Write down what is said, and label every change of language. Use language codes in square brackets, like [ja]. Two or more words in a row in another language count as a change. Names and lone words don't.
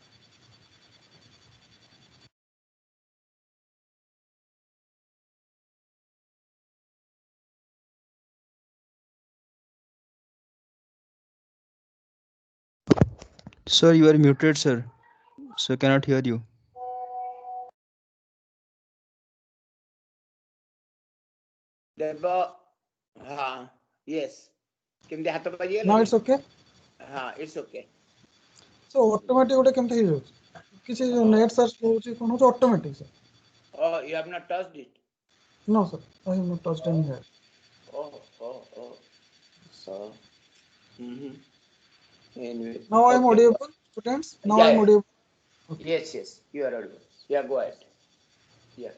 [en] Sir, you are muted, sir. So cannot hear you. Yes. Now it's okay. It's okay. So automatic [or] ଗୋଟେ କେମିତି ହେଇଯାଉଛି କିଛି [en] net search [or] ହଉଛି କଣ ହଉଛି [en] automatic sir. Oh, you have not touched it. No sir, I have not touched any here. Oh. So, anyway. Now I am Okay. audible, students. Now I am Yeah. audible. Yes, you are audible. Yeah, go ahead. Yeah.